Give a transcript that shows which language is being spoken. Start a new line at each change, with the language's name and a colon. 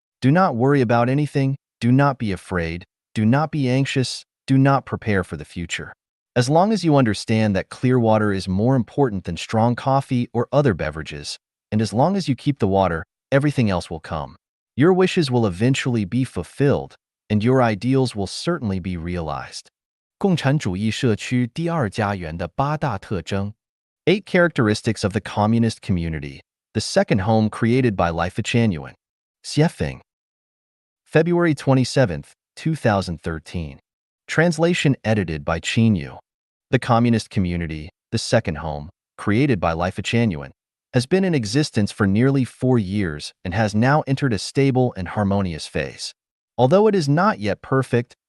English: Do not worry about anything, do not be afraid, do not be anxious, do not prepare for the future. As long as you understand that clear water is more important than strong coffee or other beverages, and as long as you keep the water, everything else will come. Your wishes will eventually be fulfilled, and your ideals will certainly be realized.
Chinese: 共产主义社区第二家园的八大特征。
English: 8 characteristics of the communist community, the second home created by Life Genuine. Xiefeng. February 27, 2013. Translation edited by Qinyu. The communist community, the second home, created by Life Genuine, has been in existence for nearly 4 years and has now entered a stable and harmonious phase. Although it is not yet perfect,